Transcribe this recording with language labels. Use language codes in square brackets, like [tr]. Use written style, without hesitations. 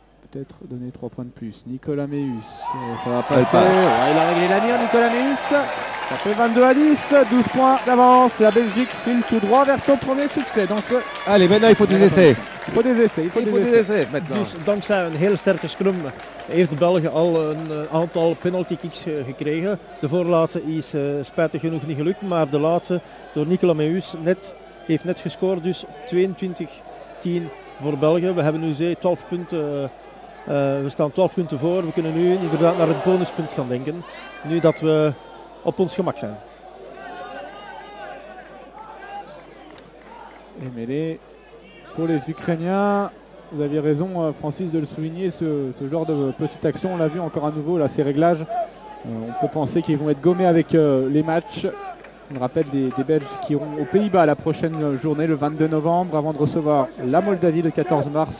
[fr] peut-être donner 3 points de plus. Nicolas Méus, ça va passer. Ouais, il a réglé la mire, Nicolas Méus. Ça fait 22-10, 12 points d'avance. La Belgique file tout droit vers son premier succès dans ce... Allez, maintenant il faut des essais. Il faut des essais. Il faut des essais maintenant. [nl] Dus dankzij een heel sterke scrum heeft België al een aantal penalty kicks gekregen. De voorlaatste is spijtig genoeg niet gelukt, maar de laatste door Nicolas Méus heeft net gescoord. Dus 22-10 voor België. We hebben nu 12 punten. We staan 12 punten voor. We kunnen nu inderdaad naar het bonuspunt gaan denken. Nu dat we op ons gemak zijn. [fr] Et mêlée pour les Ukrainiens. Vous aviez raison, Francis, de le souligner, ce genre de petite action. On l'a vu encore à nouveau, là, ces réglages. On peut penser qu'ils vont être gommés avec les matchs. On rappelle des Belges qui iront aux Pays-Bas la prochaine journée, le 22 novembre, avant de recevoir la Moldavie le 14 mars.